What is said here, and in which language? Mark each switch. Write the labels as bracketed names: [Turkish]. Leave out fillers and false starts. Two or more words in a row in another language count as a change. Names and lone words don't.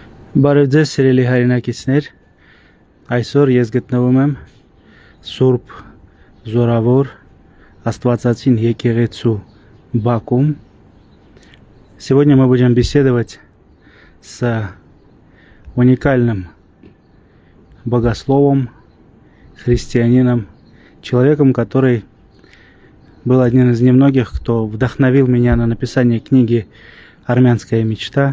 [Armenian] Բարև ձեզ սիրելի հայրենակիցներ, այսօր ես գտնվում եմ Սուրբ Զորավոր Աստվածածին եկեղեցու Бакум. [Russian] Сегодня мы будем беседовать с уникальным богословом, христианином, человеком, который был одним из немногих, кто вдохновил меня на написание книги «Армянская мечта».